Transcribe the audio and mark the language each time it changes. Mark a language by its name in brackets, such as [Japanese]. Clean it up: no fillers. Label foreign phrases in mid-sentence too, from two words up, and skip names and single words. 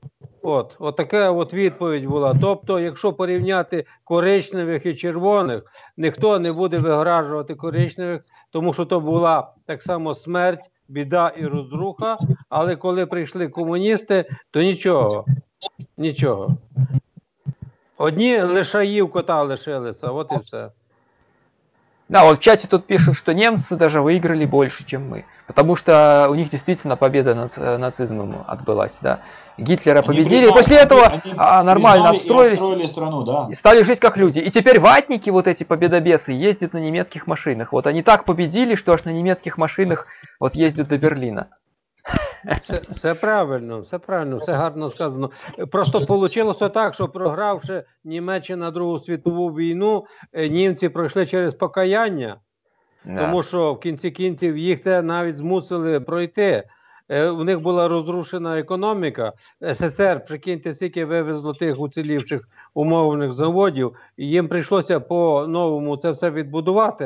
[Ukrainian] От така от відповідь була. Тобто, якщо порівняти коричневих і червоних, ніхто не буде вигражувати коричневих, тому що то була так само смерть, біда і розруха, але коли прийшли комуністи, то нічого. Нічого. Одні лишаїв кота лишилися, от і все. [Russian] Да, вот в чате тут пишут, что немцы даже выиграли больше, чем мы. Потому что у них действительно победа над нацизмом отбылась, да. Гитлера победили, и после этого нормально отстроились. И страну, да. И стали жить как люди. И теперь ватники, вот эти победобесы, ездят на немецких машинах. Вот они так победили, что аж на немецких машинах вот ездят до Берлина. [Ukrainian] Все правильно, все гарно сказано. Просто вийшло так, що програвши Німеччина Другу світову війну, німці пройшли через покаяння, [Russian] Да. [Ukrainian] тому що в кінці кінців їх це навіть змусили пройти. У них була розрушена економіка. СССР, прикиньте, скільки вивезло тих уцілівших умовних заводів, і їм прийшлося по-новому це все відбудувати.